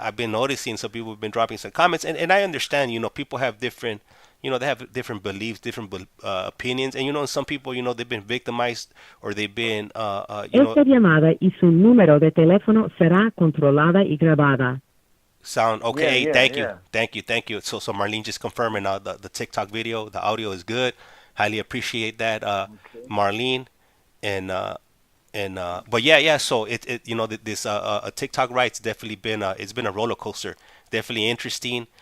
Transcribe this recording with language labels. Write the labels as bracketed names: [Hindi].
[English] I've been noticing some people have been dropping some comments, and I understand. People have different. They have different beliefs, different opinions, and some people, they've been victimized or they've been, [Spanish] Esta llamada y su número de teléfono será controlada y grabada. [English] sound okay. Yeah, Hey, yeah, yeah. thank you. So Marlene just confirming the TikTok video, the audio is good. Highly appreciate that, Okay. Marlene. And but yeah. So this a TikTok ride, it's been a roller coaster. Definitely interesting,